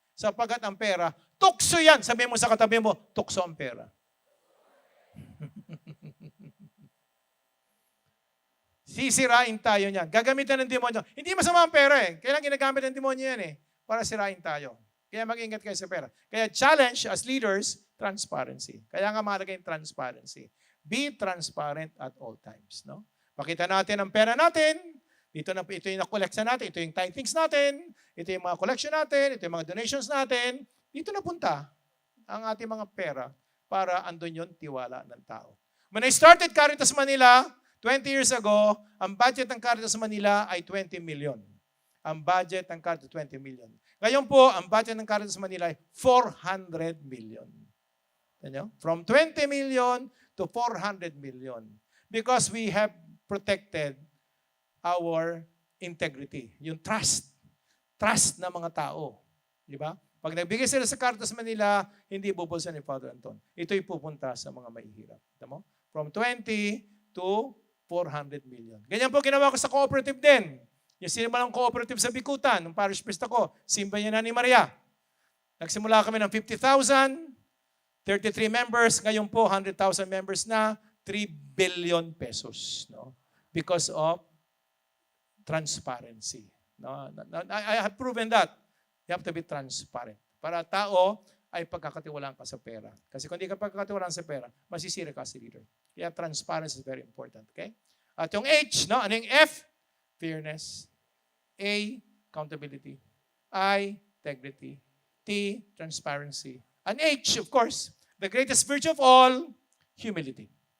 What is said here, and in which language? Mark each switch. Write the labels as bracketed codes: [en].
[tl] Sapagkat ang pera, tukso yan. Sabihin mo sa katabi mo, tukso ang pera. Sisirain tayo niyan. Gagamitan ng demonyo. Hindi masama ang pera eh. Kailan ginagamit ng demonyo yan eh? Para sirain tayo. Kaya mag-ingat kayo sa pera. Kaya challenge as leaders, transparency. Kaya nga mahalaga yung transparency. [en] Be transparent at all times. [tl] No? Pakita natin ang pera natin. Ito yung na-collecta natin. Ito yung tithings natin. Ito yung mga collection natin. Ito yung mga donations natin. Dito napunta ang ating mga pera para andun yung tiwala ng tao. [en] When I started Caritas Manila, 20 years ago, [tl] ang budget ng Caritas Manila ay 20 million. Ang budget ng Caritas 20 million. Ngayon po, ang budget ng Caritas Manila ay 400 million. Ano? [en] From 20 million to 400 million. Because we have protected our integrity. [tl] Yung trust. Trust ng mga tao. Di ba? Pag nagbigay sila sa Caritas Manila, hindi bubulsa ni Father Anton. Ito'y pupunta sa mga mahihirap. [en] Tama? From 20 to 400 million. [tl] Ganyan po ginawa ko sa cooperative din. Yung sinimulang cooperative sa Bikutan, nung parish priest ako, Simba niya na ni Maria. Nagsimula kami ng 50,000, 33 members, ngayon po 100,000 members na, 3 billion pesos. No? [en] Because of transparency. No? I have proven that. You have to be transparent. [tl] Para tao ay pagkakatiwalaan ka sa pera. Kasi kung hindi ka pagkakatiwalaan sa pera, masisira ka si leader. [en] Kaya transparency is very important. [tl] Okay? At yung H, no? Ano yung F? Fairness. [en] A, accountability. I, integrity. T, transparency. And H, of course, the greatest virtue of all, humility.